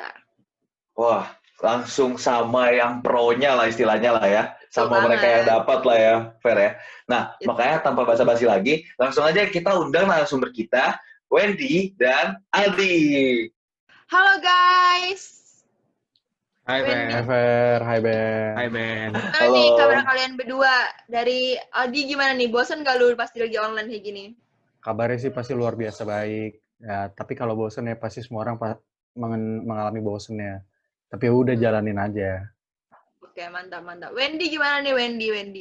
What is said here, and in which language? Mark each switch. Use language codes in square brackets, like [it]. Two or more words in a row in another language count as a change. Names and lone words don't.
[id] Wah, langsung sama yang pro-nya lah istilahnya lah ya, Betul sama mereka yang banget. dapat lah ya, Fer ya. Nah, Gitu. makanya tanpa basa-basi lagi, langsung aja kita undang narasumber kita, Wendy dan Aldi. Halo guys. Hai Hai Wendy. Ben, Fer, hai Ben. hai Ben. Gimana nih kabar Halo. kalian berdua? Dari Aldi gimana nih? Bosan gak lu pasti lagi online kayak gini? Kabarnya sih pasti luar biasa baik. Ya, tapi kalau bosen ya pasti semua orang mengalami bosen ya. Tapi ya udah jalanin aja. Oke, mantap, mantap. Wendy gimana nih Wendy?